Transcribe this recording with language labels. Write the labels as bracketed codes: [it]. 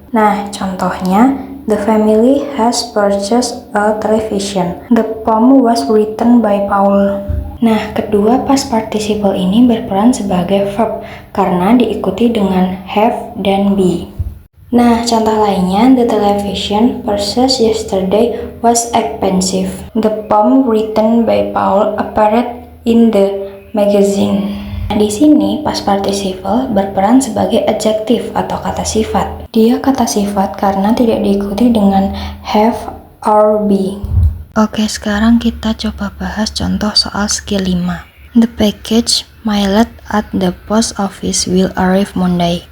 [id] Nah, contohnya, [en] the family has purchased a television. The poem was written by Paul. [id] Nah, kedua past participle ini berperan sebagai verb karena diikuti dengan have dan be. Nah, contoh lainnya, [en] the television purchased yesterday was expensive. The poem written by Paul appeared in the magazine. [id] Di sini past participle berperan sebagai adjektif atau kata sifat. Dia kata sifat karena tidak diikuti dengan have or be. Oke, sekarang kita coba bahas contoh soal skill 5. [en] The package mailed at the post office will arrive Monday.